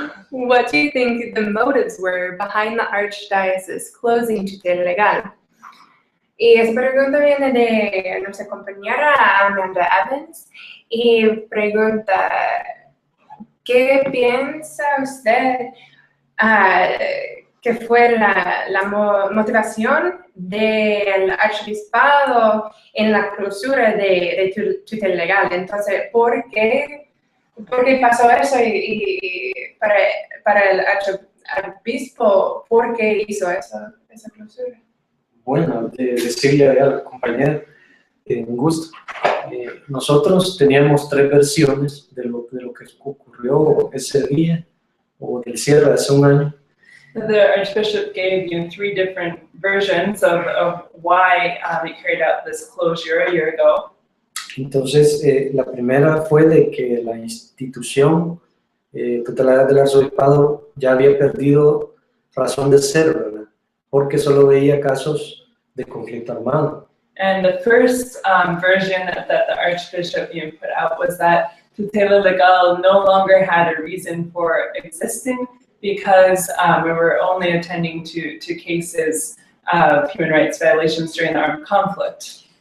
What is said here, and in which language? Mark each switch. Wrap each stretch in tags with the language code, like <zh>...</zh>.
<en>What do you think the motives were behind the Archdiocese closing Tutela Legal?</en> <es>Y esa pregunta viene de nuestra compañera Amanda Evans y pregunta, ¿qué piensa usted que fue la motivación del arzobispado en la clausura de Tutela Legal? Entonces, ¿por qué pasó eso? Y para el arzobispo, ¿por qué hizo esa clausura? Bueno, decirle a la compañera, un gusto. Nosotros teníamos 3 versiones de lo que ocurrió ese día, o del cierre hace un año.</es> <en>The Archbishop gave 3 different versions of why they carried out this closure a year ago.</en> <es>Entonces, la primera fue de que la institución tutelar del arzobispado ya había perdido razón de ser, ¿verdad? Porque solo veía casos de conflicto armado.</es> <en>And the first version that the Archbishop put out was that Tutela Legal no longer had a reason for existing because we were only attending to cases of human rights violations during the armed conflict.</en>